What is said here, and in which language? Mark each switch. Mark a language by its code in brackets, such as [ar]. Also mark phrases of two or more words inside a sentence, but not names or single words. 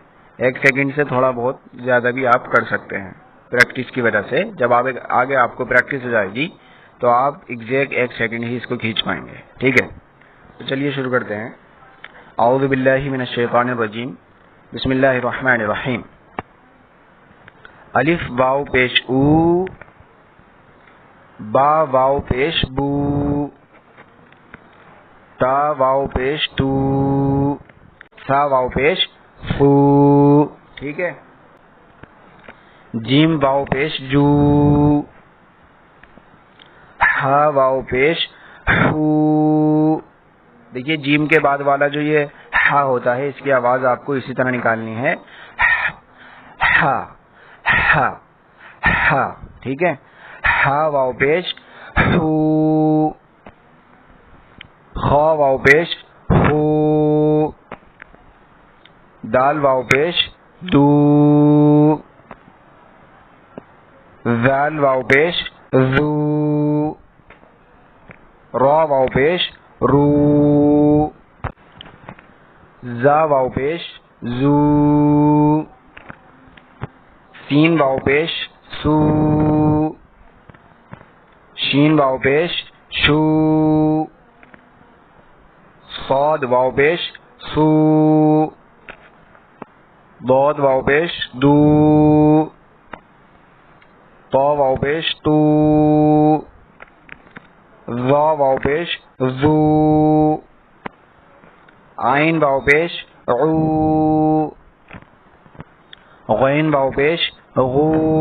[ur] 1 سیکنڈ سے تھوڑا بہت زیادہ بھی آپ کر سکتے ہیں پریکٹس کی وجہ سے۔ جب آگے آپ کو پریکٹس ہو جائے گی تو آپ ایگزیکٹ 1 سیکنڈ ہی اس کو کھینچ پائیں گے، ٹھیک ہے؟ تو چلیے شروع کرتے ہیں۔ [ar] اعوذ باللہ من الشیطان الرجیم، بسم اللہ الرحمن الرحیم۔ [ur] الف واو پیش او، با واو پیش بو، تا واو پیش تو، سا واو پیش فو، ٹھیک ہے؟ جیم واو پیش جو، ہا واو پیش ہو۔ دیکھیے جیم کے بعد والا جو یہ ہا ہوتا ہے اس کی آواز آپ کو اسی طرح نکالنی ہے، ہا ہا ہا، ٹھیک ہے؟ ہا واو پیش ہو، خا واو پیش ہو، دال واو پیش دو، ذال واو پیش ذو، را واو پیش رو، زا واو پیش زو، سین واو پیش سو، شین واو پیش شو، صاد واو پیش سو، ضاد واو پیش دو، طا واو پیش تو، ظا واو پیش ذو، عین واو پیش عو، غین واو پیش غو،